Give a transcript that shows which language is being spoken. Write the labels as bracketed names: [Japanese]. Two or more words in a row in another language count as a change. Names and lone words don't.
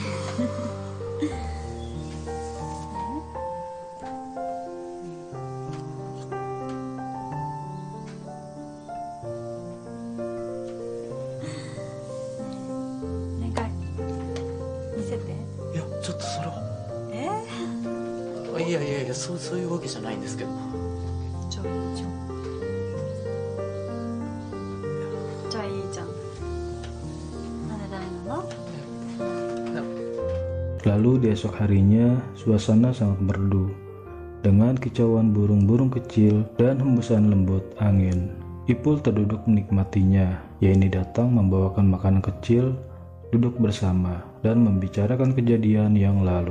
[Japanese] お願い見せて。いや、ちょっとそれは。いやいやいや、そういうわけじゃないんですけど。じゃあいいじゃん。じゃあいいじゃん。なんでダメなの？ [Indonesian] Lalu di esok harinya, suasana sangat merdu dengan kicauan burung-burung kecil dan hembusan lembut angin. Ipul terduduk menikmatinya. Yeni datang membawakan makanan kecil, duduk bersama, dan membicarakan kejadian yang lalu.